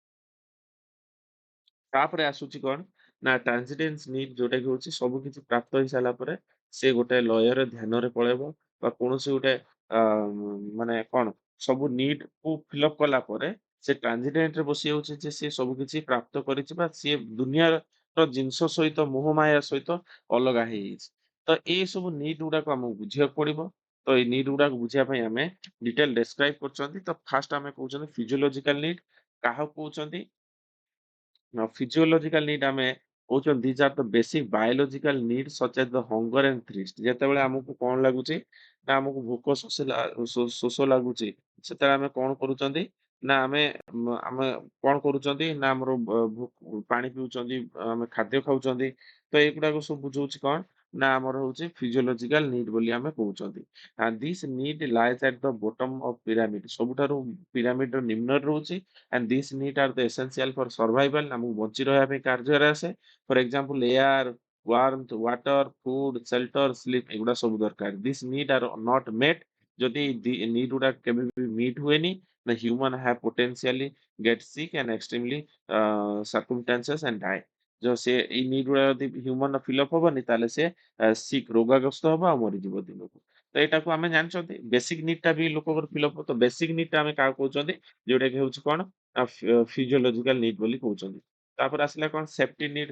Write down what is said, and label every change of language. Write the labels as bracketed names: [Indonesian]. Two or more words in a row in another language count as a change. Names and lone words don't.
[Odia] ତାପରେ ଆସୁଛି କଣ ନା [English] transcendence need [Odia] ଯୋଉଟା କି ହଉଛି ସବୁ କିଛି ପ୍ରାପ୍ତ ହେଇ ସାରିଲା ପରେ ସେ ଗୋଟେ ଲୟରେ ଧ୍ୟାନରେ ପଳେଇବ ବା କୌଣସି ଗୋଟେ ଆ, ମାନେ କଣ ସବୁ ନିଡ୍ କୁ ଫିଲ୍ଅପ କଲା ପରେ ସେ ଟ୍ରାନ୍ସିଡେଣ୍ଟ ରେ ବସି ଯାଉଛି ଯେ ସେ ସବୁ କିଛି ପ୍ରାପ୍ତ କରିଛି ବା ସିଏ ଦୁନିଆର ଜିନିଷ ସହିତ ମୋହମାୟା ସହିତ ଅଲଗା ହେଇଯାଇଛି। ତ ଏଇ ସବୁ ନିଡ୍ ଗୁଡାକୁ ଆମକୁ ବୁଝିବାକୁ ପଡିବ। ତ ଏଇ ନିଡ୍ ଗୁଡାକୁ ବୁଝିବା ପାଇଁ ଆମେ [English] detail describe [Odia] କରୁଛନ୍ତି। ତ ଫାର୍ଷ୍ଟ ଆମେ କହୁଛନ୍ତି [English] physiological need. [Odia] କାହାକୁ କହୁଛନ୍ତି [English] Now, physiological need [Odia] ଆମେ କହୁଛନ୍ତି [English] these are the basic biological needs such as the hunger and thirst। [Odia] ଯେତେବେଳେ ଆମକୁ କଣ ଲାଗୁଛି ନା ଆମକୁ ଭୋକ ଶୋଷ ଲାଗୁଛି ସେତେବେଳେ ଆମେ କଣ କରୁଛନ୍ତି ନା ଆମେ କଣ କରୁଛନ୍ତି ନା ଆମର ପାଣି ପିଉଛନ୍ତି, ଆମେ ଖାଦ୍ୟ ଖାଉଛନ୍ତି। ତ ଏଇଗୁଡାକ ସବୁ ବୁଝଉଛି କଣ ନା ଆମର ହଉଛି [English] physiological need [Odia] ବୋଲି ଆମେ କହୁଛନ୍ତି। [English] and this need lies at the bottom of pyramid. [Odia] ସବୁଠାରୁ ପିରାମିଡର ନିମ୍ନରେ ରହୁଛି। [English] and this need are the essential for survival. [Odia] ଆମକୁ ବଞ୍ଚି ରହିବା ପାଇଁ କାର୍ଯ୍ୟରେ ଆସେ। [English] for example air, warmth, water, food, shelter, sleep [Odia] ଏଗୁଡା ସବୁ ଦରକାର। [English] this need are not met. [Odia] ଯଦି ନିଡ୍ ଗୁଡା କେବେ ବି ମିଟ୍ ହୁଏନି, [English] the human have potentially get sick and extremely circumstances and die। [Odia] जो ସେ ଏଇ ନିଡ୍ ଗୁଡା ଯଦି ହ୍ୟୁମାନ ଫିଲଅପ ହବନି ତାହେଲେ ସେ ସିକ୍ ରୋଗାଗ୍ରସ୍ତ ହବ ଆଉ ମରିଯିବ ଦିନକୁ। ତ ଏଇଟାକୁ ଆମେ ଜାଣିଛନ୍ତି [English] basic need [Odia] ଟା ବି ଲୋକଙ୍କର ଫିଲଅପ ହବ। ତ [English] basic need [Odia] ଟା ଆମେ କାହାକୁ କହୁଛନ୍ତି ଯୋଉଟା କି ହଉଛି କଣ [English] physiological need [Odia] ବୋଲି କହୁଛନ୍ତି। ତାପରେ ଆସିଲା କଣ [English] safety need.